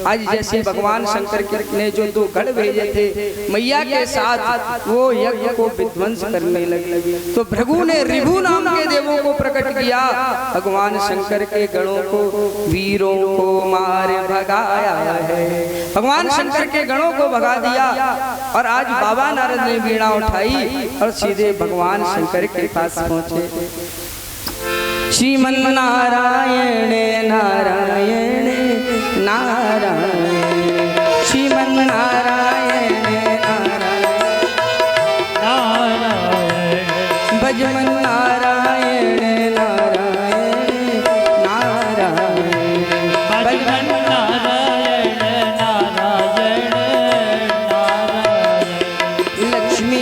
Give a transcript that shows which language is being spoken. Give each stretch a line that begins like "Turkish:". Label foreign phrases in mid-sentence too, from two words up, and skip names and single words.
Hindi: आज जैसे भगवान शंकर ने जो 2 गढ़ भेजे थे मैया के साथ, वो यज्ञ को विध्वंस करने लगे तो भृगु ने रिभु नाम के देवों को प्रकट किया। भगवान शंकर के गणों को वीरों को मार भगाया है। भगवान शंकर के गणों को भगा दिया। और आज बाबा नारद ने वीणा उठाई और सीधे भगवान शंकर के पास पहुंचे। श्रीमन नारायण नारायण नारायण, श्रीमन नारायण नारायण नारायण, भजमन नारायण नारायण नारायण, भजमन नारायण नारायण नारायण, लक्ष्मी